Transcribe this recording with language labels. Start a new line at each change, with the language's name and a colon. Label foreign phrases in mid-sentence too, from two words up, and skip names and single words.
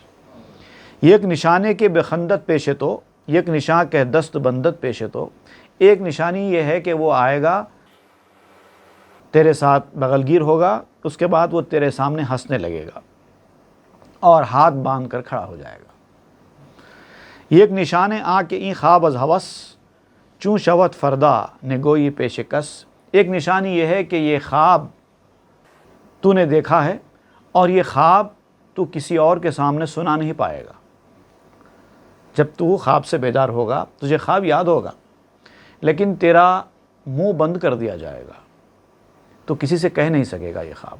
Persian: یک نشانے کے بخندت پیشے تو، یک نشاں کے دست بندت پیشے تو.
Urdu: ایک نشانی یہ ہے کہ وہ آئے گا، تیرے ساتھ بغل گیر ہوگا، اس کے بعد وہ تیرے سامنے ہنسنے لگے گا اور ہاتھ باندھ کر کھڑا ہو جائے گا.
Persian: یک نشانے آ کے این خواب از ہوس چون شوت فردا نگوئی پیش کس.
Urdu: ایک نشانی یہ ہے کہ یہ خواب تو نے دیکھا ہے اور یہ خواب تو کسی اور کے سامنے سنا نہیں پائے گا. جب تو خواب سے بیدار ہوگا تجھے خواب یاد ہوگا لیکن تیرا منہ بند کر دیا جائے گا، تو کسی سے کہہ نہیں سکے گا یہ خواب.